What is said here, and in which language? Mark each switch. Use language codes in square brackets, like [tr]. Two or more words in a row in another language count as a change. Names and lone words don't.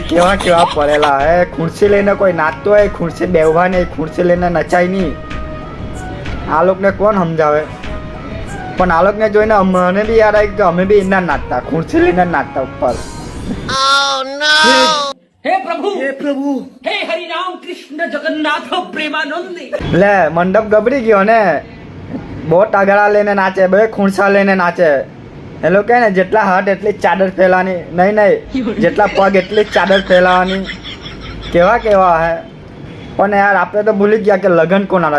[gu] કેવા કેવા પડેલા હે. ખુરશી લઈને કોઈ નાચતો હોય, ખુરશી બેવવા નહીં, ખુરશી લઈને નચાય નહીં. આ લોકોને કોણ સમજાવે? પણ આ લોકોને જોઈને મને બી યાદ આવી કે અમે બી એના નાચતા, ખુરશી લઈને નાચતા ઉપર. [hi] हे प्रभु हे हरि राम कृष्ण जगन्नाथ प्रेमानंद. [gu] લે મંડપ ગબડી ગયો ને. બહુ ટગડા લઈને નાચે, બે ખુરશા લઈને નાચે. એ લોકો કહે ને જેટલા હાથ એટલી ચાદર ફેલાવાની, નહીં જેટલા પગ એટલી ચાદર ફેલાવાની. કેવા કેવા હે. પણ યાર આપણે તો ભૂલી ગયા કે લગન કોના.